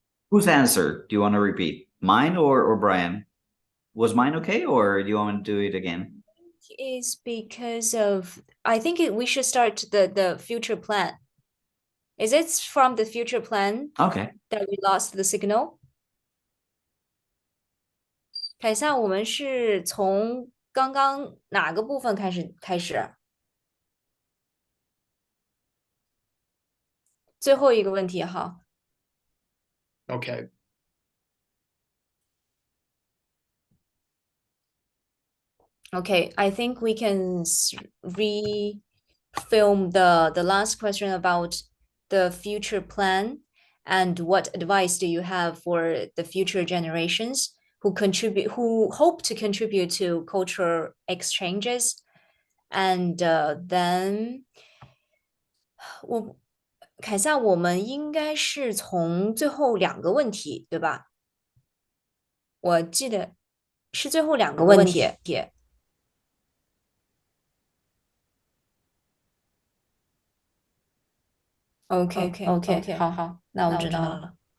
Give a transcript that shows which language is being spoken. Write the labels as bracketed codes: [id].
[en] Whose answer do you want to repeat? Mine or Brian? Was mine okay, or do you want to do it again? Is because of I think we should start the future plan. Is it from the future plan? Okay. That we lost the signal. [zh] 凯撒，我们是从刚刚哪个部分开始？最后一个问题哈。 [en] Okay. Okay, I think we can re-film the last question about the future plan and what advice do you have for the future generations who hope to contribute to cultural exchanges, and then [zh] 凯撒，我们应该是从最后两个问题，对吧？我记得是最后两个问题。 OK，好，那我知道了。